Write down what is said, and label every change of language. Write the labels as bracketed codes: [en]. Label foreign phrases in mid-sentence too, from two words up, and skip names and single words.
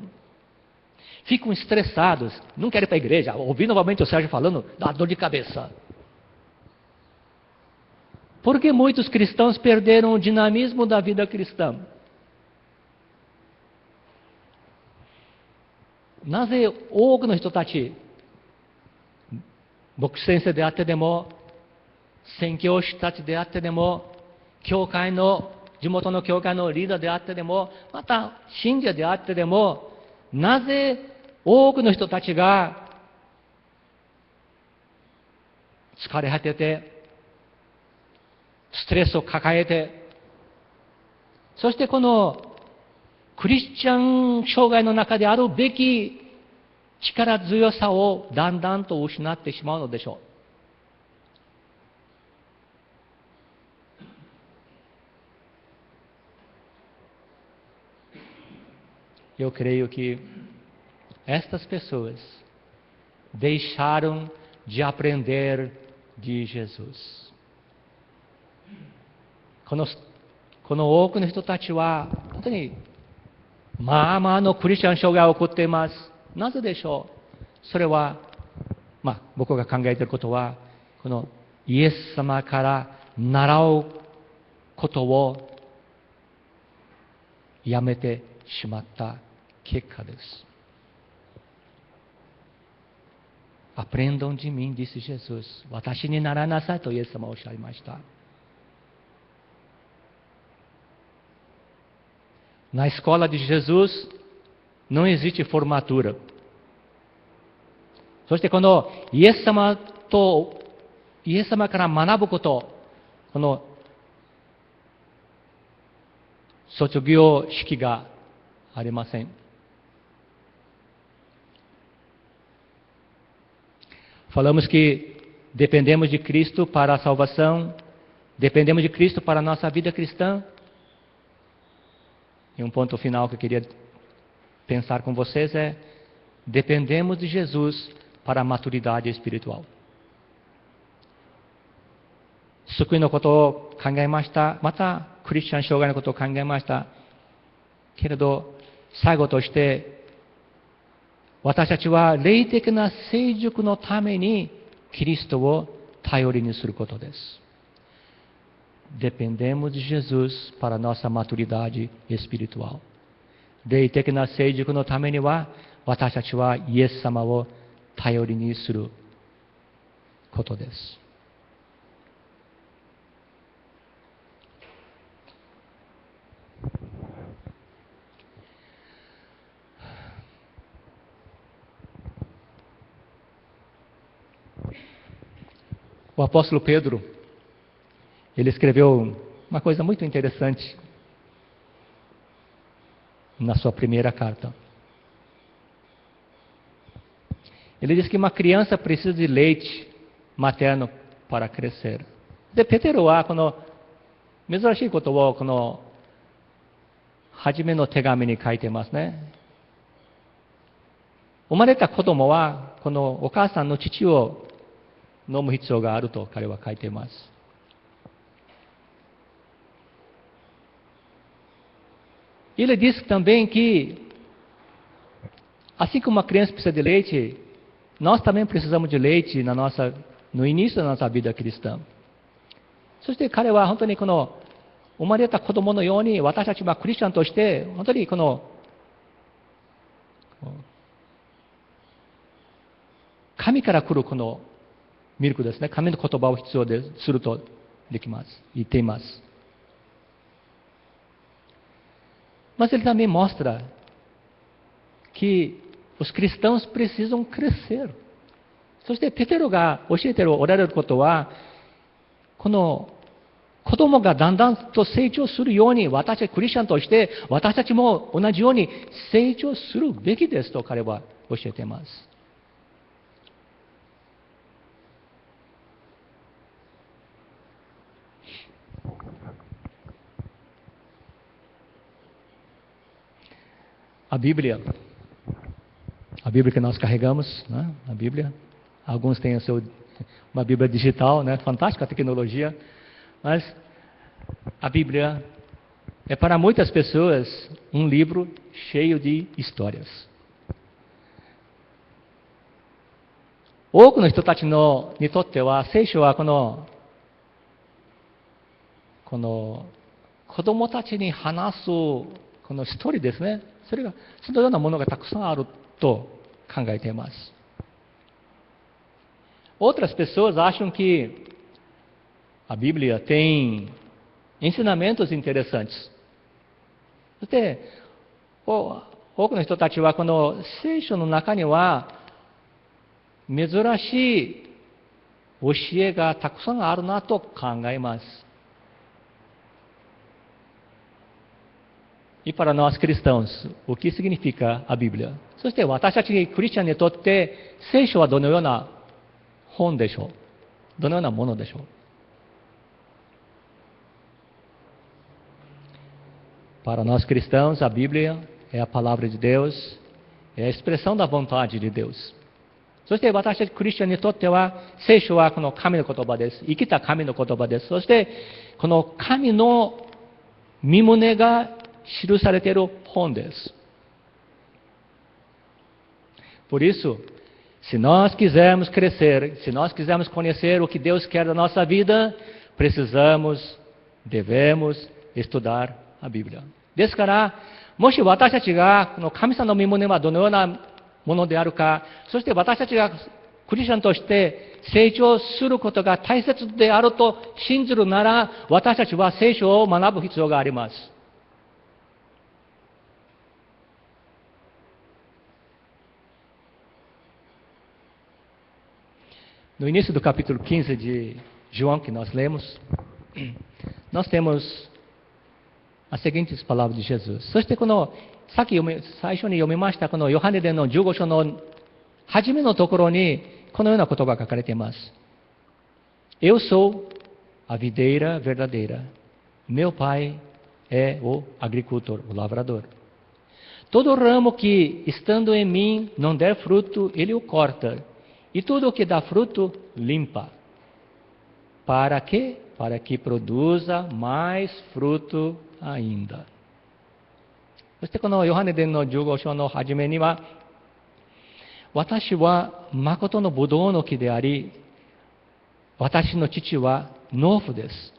[pt] Ficam estressados, não querem ir para a igreja, ouvir novamente o Sérgio falando, dá dor de cabeça. Porque muitos cristãos perderam o dinamismo da vida cristã. [ja] なぜ多くの人たち、牧師先生であってでも、宣教師たちであってでも、地元の教会のリーダーであってでも、また信者であってでも、なぜ多くの人たちが疲れ果てて、ストレスを抱えて、そしてこのクリスチャン生涯の中であるべき力強さをだんだんと失ってしまうのでしょう。 [pt] Eu creio que estas pessoas deixaram de aprender de Jesus. [ja] この多くの人たちは、本当に、まあまあのクリスチャン生涯を送っています。なぜでしょう。それは、僕が考えていることは、このイエス様から習うことをやめてしまった結果です。 [pt] Aprendam de mim, disse Jesus. [ja] 私にならなさいとイエス様はおっしゃいました。 [pt] Na escola de Jesus não existe formatura. [ja] そしてこのイエス様から学ぶこと、この卒業式がありません。 [pt] Falamos que dependemos de Cristo para a salvação, dependemos de Cristo para a nossa vida cristã. E um ponto final que eu queria pensar com vocês é: dependemos de Jesus para a maturidade espiritual. [ja] 救いのことを考えました。また、クリスチャン生涯のことを考えました。けれど、最後として、私たちは霊的な成熟のためにキリストを頼りにすることです。 [pt] Dependemos de Jesus para a nossa maturidade espiritual. [ja] 霊的な成熟のためには、私たちはイエス様を頼りにすることです [pt] 。O apóstolo Pedro, ele escreveu uma coisa muito interessante na sua primeira carta. Ele diz que uma criança precisa de leite materno para crescer. [ja] で、ペテロはこの珍しいことをこの初めの手紙に書いていますね。生まれた子供はこのお母さんの乳を飲む必要があると彼は書いています。 [pt] Ele diz também que, assim como uma criança precisa de leite, nós também precisamos de leite no início da nossa vida cristã. [ja] そして彼は本当にこの生まれた子供のように私たちはクリスチャンとして本当にこの神から来るこのミルクですね、神の言葉を必要でするとできます、言っています。 [pt] Mas ele também mostra que os cristãos precisam crescer. [ja] そしてペテロが教えておられることは、この子供がだんだんと成長するように、私たちクリスチャンとして私たちも同じように成長するべきですと彼は教えています。 [pt] A Bíblia que nós carregamos, né? A Bíblia, alguns têm uma Bíblia digital, né? Fantástica a tecnologia, mas a Bíblia é para muitas pessoas um livro cheio de histórias. [ja] 多くの人たちにとっては聖書はこの子供たちに話すこのストーリーですね。そのようなものがたくさんあると考えています。 [pt] Outras pessoas acham que a Bíblia tem ensinamentos interessantes. [ja] そして、多くの人たちはこの聖書の中には珍しい教えがたくさんあるなと考えます。 [pt] E para nós cristãos, o que significa a Bíblia? [ja] そして私たちクリスチャンにとって聖書はどのような本でしょう？どのようなものでしょう？ [pt] Para nós cristãos, a Bíblia é a palavra de Deus, é a expressão da vontade de Deus. [ja] そして私たちクリスチャンにとっては、聖書はこの神の言葉です。生きた神の言葉です。そして、この神の御胸が記されている本です。 [pt] Por isso, se nós quisermos crescer, se nós quisermos conhecer o que Deus quer da nossa vida, devemos estudar a Bíblia. [ja] ですから、もし私たちがこの神様の御胸はどのようなものであるか、そして私たちがクリスチャンとして成長することが大切であると信じるなら、私たちは聖書を学ぶ必要があります。 [pt] No início do capítulo 15 de João, que nós lemos, nós temos as seguintes palavras de Jesus. [ja] そしてこのさっき最初に読みましたこのヨハネ伝の15章の初めのところにこのような言葉が書かれています。 [pt] Eu sou a videira verdadeira. Meu pai é o agricultor, o lavrador. Todo ramo que, estando em mim, não der fruto, ele o corta. E tudo o que dá fruto, limpa. Para quê? Para que produza mais fruto ainda. [ja] そしてこのヨハネ伝の15章の初めには、私は誠のブドウの木であり、私の父は農夫です。